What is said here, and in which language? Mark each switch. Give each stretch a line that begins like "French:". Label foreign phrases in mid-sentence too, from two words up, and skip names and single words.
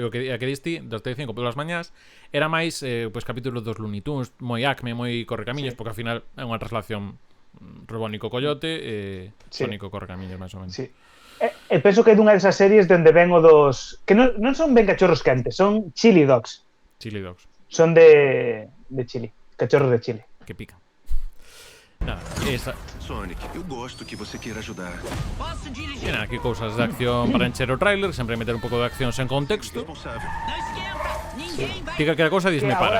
Galician: E o que disti, das Telecinco polas mañás, era máis pois capítulos dos Looney Tunes, moi Acme, moi Correcamiños, porque ao final é unha traslación Robónico Coyote Sónico Correcamiños, máis ou menos. Sí. E penso que é dunha desas series onde ven o dos... Que non son ben cachorros quentes, son chili dogs. Chili dogs. Son de chili, cachorros de chile. Que pican. Nada, esa...
Portuguese: Sonic, eu gosto que você queira ajudar. Posso dirigir?
Galician: E nada, aquí cousas de acción para encher o trailer, sempre meter un pouco de acción sen contexto.
Portuguese: Responsável. Não esquenta! Ninguém vai...
Galician: Diga que a cousa disme para.